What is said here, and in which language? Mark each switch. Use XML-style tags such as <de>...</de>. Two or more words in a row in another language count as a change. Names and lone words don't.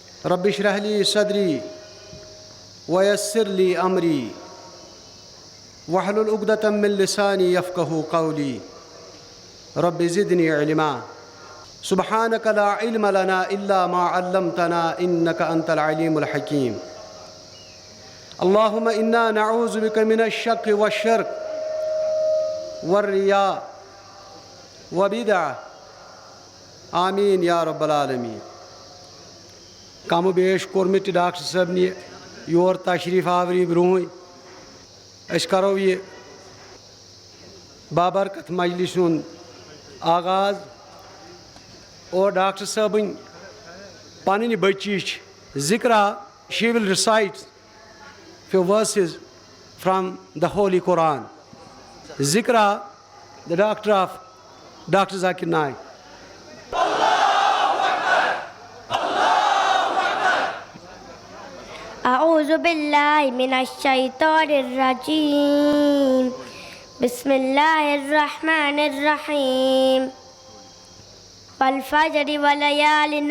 <ar>رب اشرح لي صدري ويسر لي أمري واحلل عقدة من لساني يفقهوا قولي رب زدني علما سبحانك لا علم لنا إلا ما علمتنا إنك أنت العليم الحكيم اللهم إنا نعوذ بك من الشك والشرك والرياء وبدعة آمين يا رب العالمين.</ar> <ks>کم و بیش کوٚر مےٚ تہِ ڈاکٹر صٲبنہِ یور تشریٖف آوری برٛونٛہٕے. أسۍ کَرو یہِ بابرکت مجلس ہُنٛد آغاز اور ڈاکٹر صٲبٕنۍ پنٕنۍ بٔچی چھِ ذِکرا</ks> <en>she will recite few verses from the Holy Quran. Zikra, the doctor of Dr. Zakir Naik.</en> <ar>أعوذ بالله من الشيطان الرجيم بسم الله الرحمن الرحيم والفجر وليال</ar>